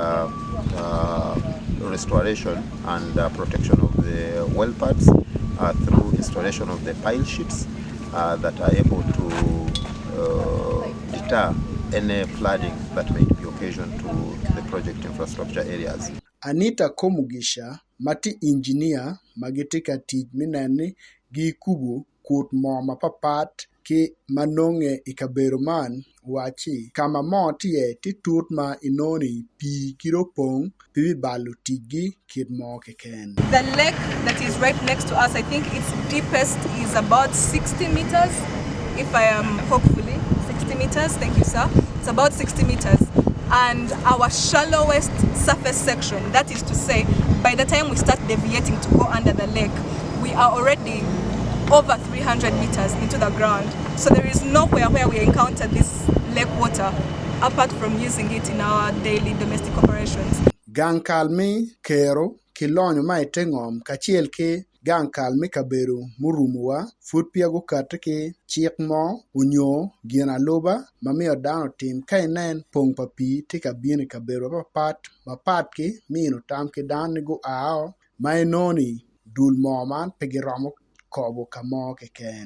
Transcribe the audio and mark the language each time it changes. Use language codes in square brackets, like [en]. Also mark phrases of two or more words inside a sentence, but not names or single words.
[en] restoration and protection of the well pads through installation of the pile sheets that are able to deter any flooding that may be occasioned to the project infrastructure areas. [ach] Anita Komugisha mati engineer magitika tij mineni gi kubo kut mo mapapat ki manonge i kabedo man waci kama mo tiye ti tut ma inoni pii kiro pong pibi balo tijgi kit mo keken. [en] The lake that is right next to us, I think its deepest is about 60 meters, if I am hopefully 60 meters, thank you sir. It's about 60 meters. And our shallowest surface section, that is to say, by the time we start deviating to go under the lake, we are already over 300 meters into the ground. So there is nowhere where we encounter this lake water apart from using it in our daily domestic operations. [ach] Gang kalmi kero kilonyo ma itengom kachiel ki gang kalmi kabedo murumuwa fut piago kata ki chik mo unyo gina loba mamiyo dano tim ka inen pong pa pii ti ka bini kabedo papat ki mino tam ki dan ni go ao ma inoni dul mo man pigi romo kobo ka mo keken.